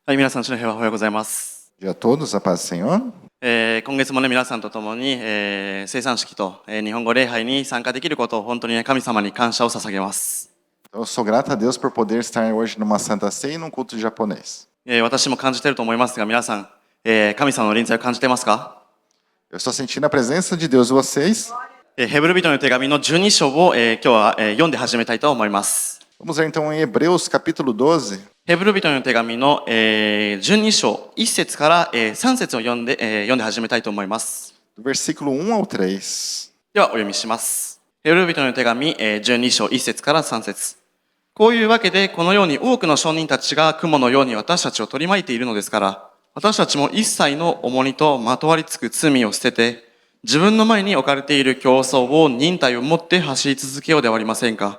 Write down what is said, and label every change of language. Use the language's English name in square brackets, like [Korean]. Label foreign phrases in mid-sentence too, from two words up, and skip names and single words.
[Japanese] はい、皆さん、主の平和おはようございます。 [Portuguese] Dia a todos, a paz do Senhor. [Japanese] 今月もね、皆さんと共に、生産式と、日本語礼拝に参加できることを本当にね、神様に感謝を捧げます。 [Portuguese] Eu sou grato a Deus por poder estar hoje numa Santa Ceia e num culto japonês. [Japanese] 私も感じていると思いますが、皆さん、神様の臨在を感じてますか？ [Portuguese] Eu estou sentindo a presença de Deus e vocês. [Japanese] ヘブル人の手紙の12章を、今日は、読んで始めたいと思います。 [Portuguese] Vamos ver então em Hebreus capítulo 12. [Japanese] ヘブル人の手紙の、12章1節から、3節を読んで始めたいと思います。 [Portuguese] Do versículo 1 ao 3. [Japanese] ではお読みします。ヘブル人の手紙、12章1節から3節。こういうわけで、このように多くの証人たちが雲のように私たちを取り巻いているのですから、私たちも一切の重荷とまとわりつく罪を捨てて、自分の前に置かれている競争を忍耐を持って走り続けようではありませんか。